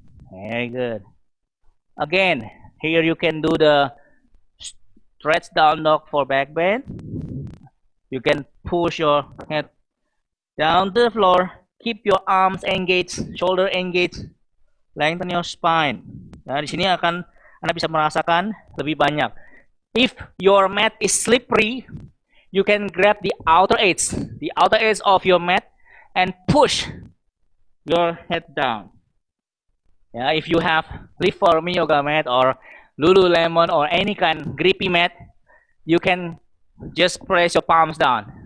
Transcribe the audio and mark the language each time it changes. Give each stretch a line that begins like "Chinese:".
English: Very good. Again, here you can do the stretch down dog for back bend. You can push your head down to the floor, keep your arms engaged, shoulder engaged, lengthen your spine.
Indonesian: Nah, di sini akan Anda bisa merasakan lebih banyak.
English: If your mat is slippery, you can grab the outer edge of your mat and push your head down. If you have Live For Me yoga mat or Lululemon or any kind grippy mat, you can just press your palms down.